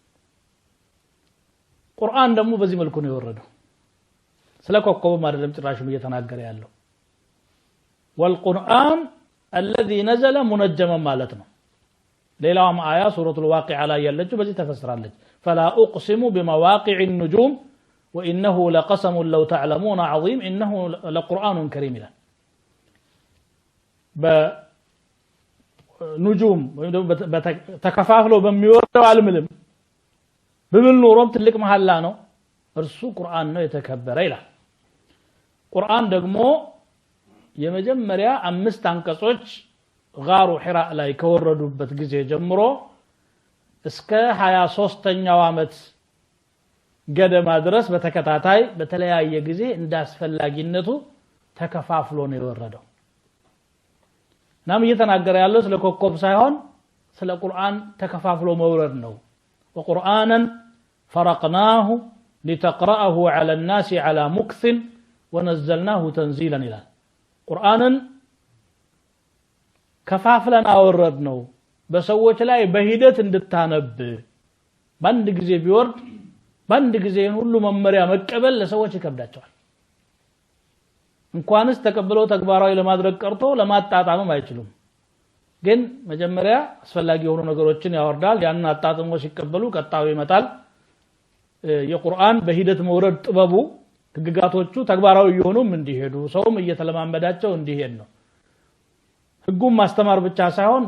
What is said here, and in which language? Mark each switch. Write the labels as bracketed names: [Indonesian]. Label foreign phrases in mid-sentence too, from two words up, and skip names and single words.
[Amharic] ቁርአን ደግሞ በዚህ መልኩ ነው የወረደው ስለ ኮከብ ማደለም ጭራሽም እየተናገረ ያለው [Arabic] والقرآن الذي نزل منجما [Amharic] ማለት ነው ሌላውም አያ ሱረቱል ዋቂዓ ላይ ያለችው በዚህ ተፈስራለች [Arabic] فلا اقسم بمواقع النجوم وانه لقسم لو تعلمون عظيم انه لقرآن كريم [Amharic] ይላል በኑጁም ወይ ተከፋፍሎ በሚወርደው አልምልም በምን ኖሮም ትልቅ መሐላ ነው እርሱ ቁርአን ነው የተከበረ ይላል ቁርአን ደግሞ የመጀመሪያ 5 አንቀጾች ጋሩ ሒራ ላይ ከወረዱበት ጊዜ ጀምሮ እስከ 23ኛው አመት ገደማ ድረስ በተከታታይ በተለያየ ጊዜ እንዳስፈላጊነቱ ተከፋፍሎ ነው የወረደው ናም እየተናገረ ያለው ስለ ኮከብ ሳይሆን ስለ ቁርአን ተከፋፍሎ መውረድ ነው ወቁርአንን [Arabic] فرقناه لتقرأه على الناس على مكث ونزلناه تنزيلا [Amharic] ይላል ቁርአንን ከፋፍለን አወረድነው በሰዎች ላይ በሂደት እንድታነብ ባንድ ጊዜ ቢወርድ ባንድ ጊዜ ሁሉ መመሪያ መቀበል ለሰዎች ይከብዳቸዋል እንኳንስ ተቀበለው ተግባራዊ ለማድረግ ቀርቶ ለማጣጣምም አይችሉም ግን መጀመሪያ አስፈላጊ የሆኑ ነገሮችን ያወርዳል ያን አጣጥሞ ሲቀበሉ ቀጣው ይመጣል የቁርአን በሂደት መውረድ ጥበቡ ህግጋቶቹ ተግባራዊ የሆኑም እንዲሄዱ ሰውም እየተለማመዳቸው እንዲሄድ ነው ህጉም ማስተማር ብቻ ሳይሆን